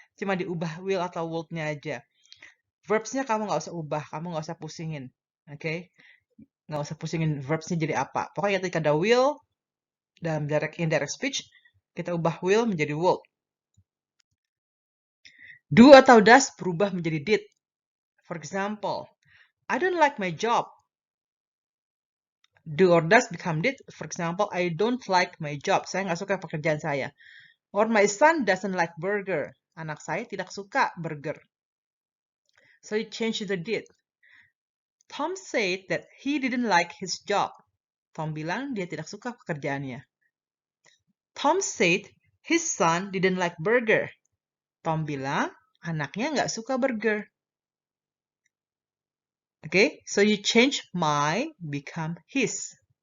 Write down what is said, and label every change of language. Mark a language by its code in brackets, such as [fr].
[id] Cuma diubah will atau would-nya aja. Verbs-nya kamu nggak usah ubah, kamu nggak usah pusingin. Oke, nggak usah pusingin verbs-nya jadi apa. Pokoknya ketika ada will dalam direct indirect speech, kita ubah will menjadi would. Do atau does berubah menjadi did. [en] For example, I don't like my job. Do or does become did. For example, I don't like my job. [id] Saya nggak suka pekerjaan saya. [en] Or my son doesn't like burger. [id] Anak saya tidak suka burger. [en] So you change to the did. Tom said that he didn't like his job. [id] Tom bilang dia tidak suka pekerjaannya. [en] Tom said his son didn't like burger. [id] Tom bilang anaknya nggak suka burger. [en] Okay, so you change my become his.